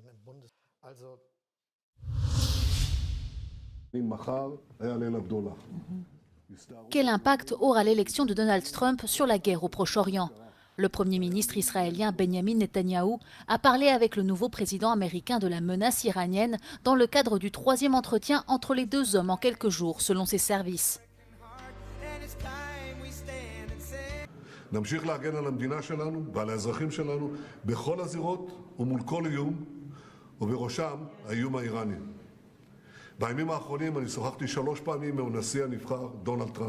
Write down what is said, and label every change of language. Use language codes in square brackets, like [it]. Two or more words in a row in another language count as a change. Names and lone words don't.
[fr] Quel impact aura l'élection de Donald Trump sur la guerre au Proche-Orient ? Le Premier ministre israélien Benjamin Netanyahou a parlé avec le nouveau président américain de la menace iranienne dans le cadre du 3e entretien entre les deux hommes en quelques jours, selon ses services. [he] נמשיך להגן על המדינה שלנו ועל האזרחים שלנו בכל הזירות ומול כל איום, ובראשם האיום האיראני. בימים האחרונים אני שוחחתי 3 פעמים עם הנשיא הנבחר דונלד טראמפ.